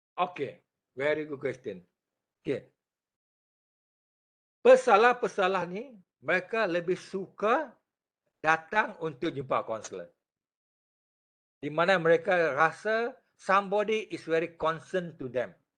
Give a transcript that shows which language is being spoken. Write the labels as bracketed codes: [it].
[en] Okay, very good question. Okay. [ms] Pesalah-pesalah ni mereka lebih suka datang untuk jumpa kaunselor. Di mana mereka rasa [en] somebody is very concerned to them.